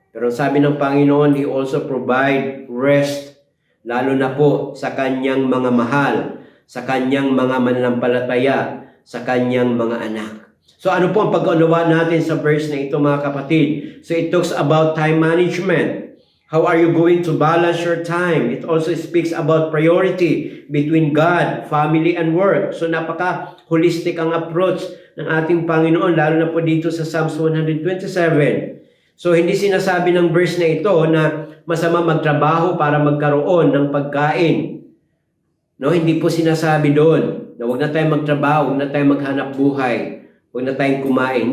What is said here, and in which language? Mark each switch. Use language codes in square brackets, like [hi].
[tl] Pero sabi ng Panginoon, [en] He also provide rest, [tl] lalo na po sa Kanyang mga mahal, sa Kanyang mga mananampalataya, sa Kanyang mga anak. So ano po ang pag-unawa natin sa verse na ito, mga kapatid? [en] So it talks about time management. How are you going to balance your time? It also speaks about priority between God, family, and work. [tl] So napaka-holistic ang approach ng ating Panginoon, lalo na po dito sa Psalms 127. So hindi sinasabi ng verse na ito na masama magtrabaho para magkaroon ng pagkain. No, hindi po sinasabi doon na huwag na tayong magtrabaho, huwag na tayong maghanap buhay, huwag na tayong kumain.